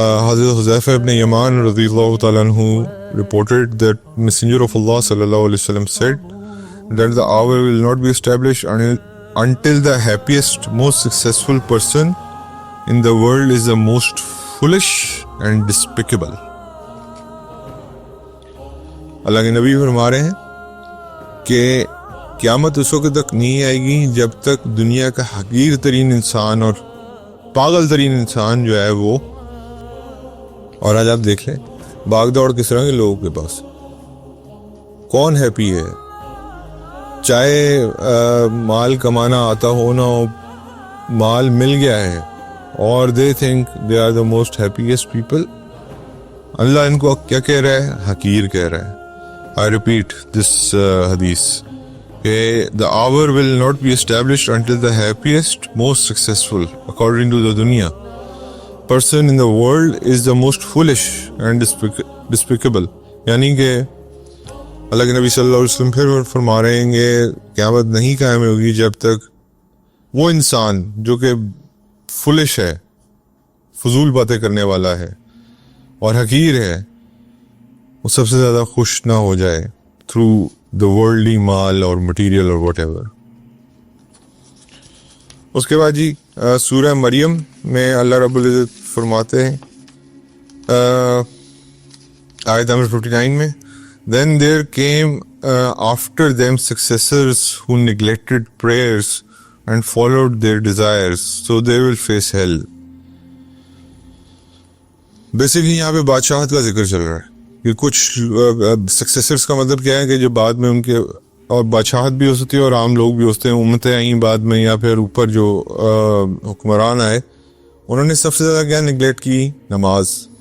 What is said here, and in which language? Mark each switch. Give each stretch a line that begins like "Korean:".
English: حضرت حذیفہ ابن یمان رضی اللہ تعالیٰ عنہ reported that Messenger of Allah sallallahu alaihi wasallam said that the hour will not be established until the happiest, most successful person in the world is the most foolish and despicable.
Urdu: اللہ کے نبی فرما رہے ہیں کہ قیامت اس وقت تک نہیں آئے گی جب تک دنیا کا حقیر ترین انسان اور پاگل ترین انسان جو ہے وہ، اور آج آپ دیکھ لیں بھاگ دوڑ کس طرح کے لوگوں کے پاس، کون ہیپی ہے؟ چاہے مال کمانا آتا ہو نہ ہو، مال مل گیا ہے اور
English: They think they are the most happiest people.
Urdu: اللہ ان کو کیا کہہ رہا ہے؟ حقیر کہہ رہا ہے.
English: I repeat this hadith. The hour will not be established until the happiest, most successful, according to the dunya, person in the world is the most foolish and despicable.
Urdu: یعنی کہ اللہ کے نبی صلی اللہ علیہ وسلم پھر فرما رہے ہیں کہ قیامت نہیں قائم ہوگی جب تک وہ انسان جو کہ فولش ہے، فضول باتیں کرنے والا ہے اور حقیر ہے، وہ سب سے زیادہ خوش نہ ہو جائے
English: through the worldly
Urdu: مال اور مٹیریل اور
English: Whatever.
Urdu: اس کے بعد جی سورہ مریم میں اللہ رب العزت فرماتے ہیں آیت نمبر 59 میں،
English: Then there came after them successors who neglected prayers and followed their desires, so they will face hell.
Urdu: Basically یہاں پہ بادشاہت کا ذکر چل رہا ہے کہ کچھ سکسیسرز کا مطلب کیا ہے کہ جو بعد میں ان کے، اور بادشاہت بھی ہو سکتی ہے اور عام لوگ بھی ہوتے ہیں، امتیں آئیں بعد میں یا پھر اوپر جو حکمران آئے، انہوں نے سب سے زیادہ کیا نگلیکٹ کی؟ نماز.